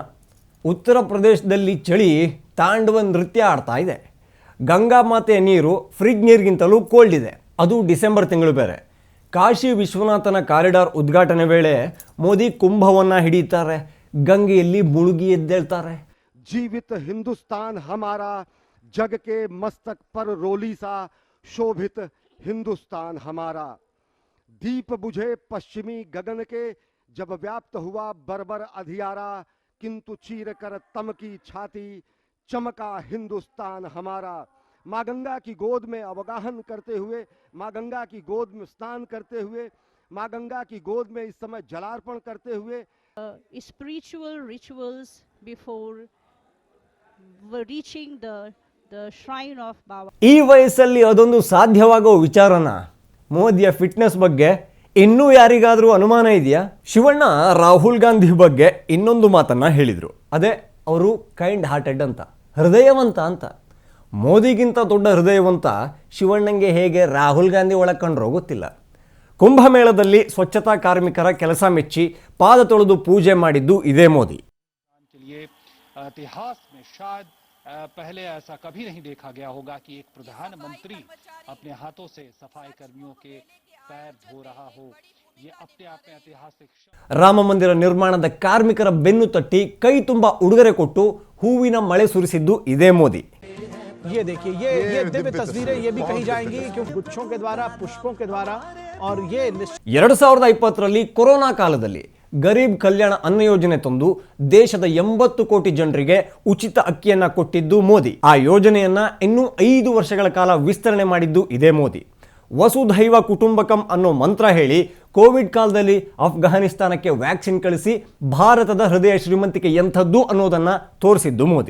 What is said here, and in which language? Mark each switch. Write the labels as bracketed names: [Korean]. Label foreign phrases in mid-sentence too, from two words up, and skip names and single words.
[Kannada] ಉತ್ತರ ಪ್ರದೇಶದಲ್ಲಿ ಚಳಿ ತಾಂಡವ ನೃತ್ಯ ಆಡ್ತಾ ಇದೆ. ಗಂಗಾ ಮಾತೆಯ ನೀರು ಫ್ರಿಜ್ ನೀರಿಗಿಂತಲೂ ಕೋಲ್ಡ್ ಇದೆ. ಅದು ಡಿಸೆಂಬರ್ ತಿಂಗಳು ಬೇರೆ. ಕಾಶಿ ವಿಶ್ವನಾಥನ ಕಾರಿಡಾರ್ ಉದ್ಘಾಟನೆ ವೇಳೆ ಮೋದಿ ಕುಂಭವನ್ನು ಹಿಡಿತಾರೆ, ಗಂಗೆಯಲ್ಲಿ ಮುಳುಗಿ ಎದ್ದೇಳ್ತಾರೆ. [Hindi] जीवित हिंदुस्तान हमारा, जग के मस्तक पर रोली सा शोभित हिंदुस्तान हमारा. दीप बुझे पश्चिमी गगन के, जब व्याप्त हुआ बर्बर अधियारा, किंतु चीर कर तम की छाती, चमका हिंदुस्तान हमारा. माँ गंगा की गोद में अवगाहन करते हुए, माँ गंगा की गोद में स्नान करते हुए, माँ गंगा की गोद में इस समय जलार्पण करते हुए [English] spiritual rituals before reaching the shrine of Baba. [Kannada] ಈ ವಯಸ್ಸಲ್ಲಿ ಅದೊಂದು ಸಾಧ್ಯವಾಗೋ ವಿಚಾರನ? ಮೋದಿಯ ಫಿಟ್ನೆಸ್ ಬಗ್ಗೆ ಇನ್ನೂ ಯಾರಿಗಾದರೂ ಅನುಮಾನ ಇದೆಯಾ? ಶಿವಣ್ಣ ರಾಹುಲ್ ಗಾಂಧಿ ಬಗ್ಗೆ ಇನ್ನೊಂದು ಮಾತನ್ನು ಹೇಳಿದರು. ಅದೇ ಅವರು [English] kind hearted [Kannada] ಅಂತ, ಹೃದಯವಂತ ಅಂತ. ಮೋದಿಗಿಂತ ದೊಡ್ಡ ಹೃದಯವಂತ ಶಿವಣ್ಣಂಗೆ ಹೇಗೆ ರಾಹುಲ್ ಗಾಂಧಿ ಒಳಕೊಂಡ್ರೋ ಗೊತ್ತಿಲ್ಲ. ಕುಂಭಮೇಳದಲ್ಲಿ ಸ್ವಚ್ಛತಾ ಕಾರ್ಮಿಕರ ಕೆಲಸ ಮೆಚ್ಚಿ ಪಾದ ತೊಳೆದು ಪೂಜೆ ಮಾಡಿದ್ದು ಇದೇ ಮೋದಿ. [Hindi] के लिए इतिहास में शायद पहले ऐसा कभी नहीं देखा गया होगा कि एक प्रधानमंत्री अपने हाथों से सफाई कर्मियों के पैर धो रहा हो. ये अपने आप में ऐतिहासिक. [Kannada] ರಾಮ ಮಂದಿರ ನಿರ್ಮಾಣದ ಕಾರ್ಮಿಕರ ಬೆನ್ನು ತಟ್ಟಿ ಕೈ ತುಂಬ ಉಡುಗೊರೆ ಕೊಟ್ಟು ಹೂವಿನ ಮಳೆ ಸುರಿಸಿದ್ದು ಇದೇ ಮೋದಿ. [Hindi] ये देखिए, ये दिव्य तस्वीरें ये भी कही जाएंगी क्योंकि गुच्छों के द्वारा, पुष्पों के द्वारा. और ये [Kannada] 2020ರಲ್ಲಿ ಕೊರೋನಾ ಕಾಲದಲ್ಲಿ ಗರೀಬ್ ಕಲ್ಯಾಣ ಅನ್ನ ಯೋಜನೆ ತಂದು ದೇಶದ 80 ಕೋಟಿ ಜನರಿಗೆ ಉಚಿತ ಅಕ್ಕಿಯನ್ನ ಕೊಟ್ಟಿದ್ದು ಮೋದಿ. ಆ ಯೋಜನೆಯನ್ನ ಇನ್ನೂ 5 ವರ್ಷಗಳ ಕಾಲ ವಿಸ್ತರಣೆ ಮಾಡಿದ್ದು ಇದೇ ಮೋದಿ. [Sanskrit] वसुधैव कुटुम्बकम् [Kannada] ಅನ್ನೋ ಮಂತ್ರ ಹೇಳಿ ಕೋವಿಡ್ ಕಾಲದಲ್ಲಿ ಅಫ್ಘಾನಿಸ್ತಾನಕ್ಕೆ ವ್ಯಾಕ್ಸಿನ್ ಕಳಿಸಿ ಭಾರತದ ಹೃದಯ ಶ್ರೀಮಂತಿಕೆ ಎಂಥದ್ದು ಅನ್ನೋದನ್ನ ತೋರಿಸಿದ್ದು ಮೋದಿ.